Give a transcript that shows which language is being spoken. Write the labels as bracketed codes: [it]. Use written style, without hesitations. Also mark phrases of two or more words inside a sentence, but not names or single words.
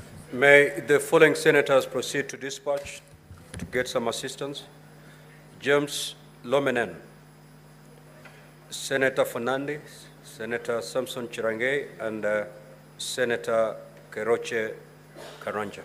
[en] May the following senators proceed to dispatch to get some assistance. James Lomenen, Senator Fernandez, Senator Samson Chirange, and Senator Keroche Karanja.